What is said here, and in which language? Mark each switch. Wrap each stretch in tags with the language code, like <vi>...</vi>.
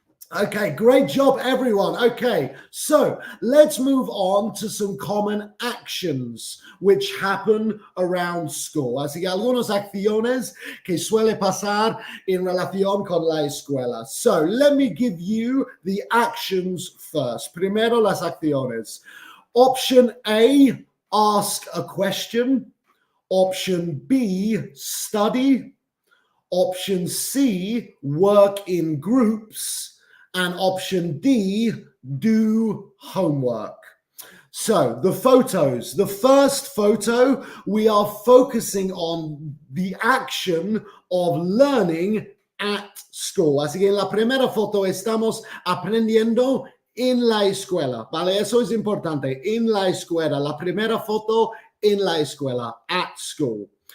<en>Okay, great job, everyone. Okay, so let's move on to some common actions which happen around school.</en> <es>Así que algunas acciones que suele pasar en relación con la escuela.</es> <en>So let me give you the actions first.</en> <es>Primero las acciones.</es> <en>Option A, ask a question. Option B, study. Option C, work in groups. And option D, do homework. So the photos. The first photo, we are focusing on the action of learning at school.</en> <es>Así que en la primera foto estamos aprendiendo en la escuela, ¿vale? Eso es importante, en la escuela. La primera foto en la escuela,</es> <en>at school.</en>